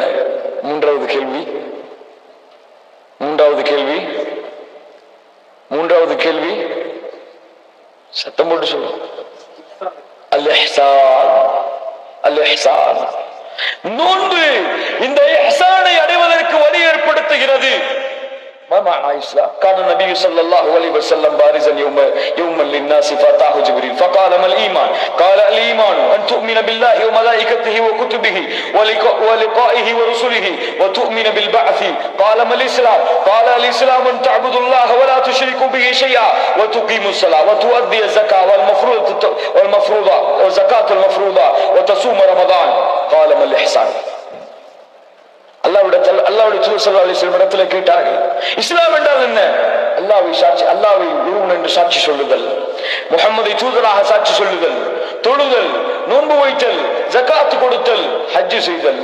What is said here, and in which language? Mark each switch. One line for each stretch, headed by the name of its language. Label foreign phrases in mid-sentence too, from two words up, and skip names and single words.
Tamil: மூன்றாவது கேள்வி சத்தம் போட்டு சொல்லுவோம். அல் இஹ்சான். அல் இஹ்சான். நோன்பு இந்த இஹ்சானை அடைவதற்கு வழி ஏற்படுத்துகிறது.
Arabic: ما معنى الإسلام؟ كان النبي صلى الله عليه وسلم بارزا يوما للناس فأتاه جبريل فقال ما الإيمان؟ قال الإيمان أن تؤمن بالله وملائكته وكتبه ولقائه ورسله وتؤمن بالبعث. قال ما الإسلام؟ قال الإسلام أن تعبد الله ولا تشرك به شيئا وتقيم الصلاة وتؤدي الزكاة والمفروضة والزكاة المفروضة وتصوم رمضان. قال ما الإحسان؟
Tamil: அல்லாஹ்வுடைய தூதர்
Arabic: صلى الله عليه وسلم
Tamil: இடத்துல கேட்டார்கள், இஸ்லாம் என்றால் என்ன? அல்லாஹ்வை ஒருவன் என்று சாட்சி சொல்லுதல், முஹம்மதை தூதராக சாட்சி சொல்லுதல், தொழுதல், நோன்பு வைத்தல், ஜகாத் கொடுத்தல், ஹஜ் செய்தல்.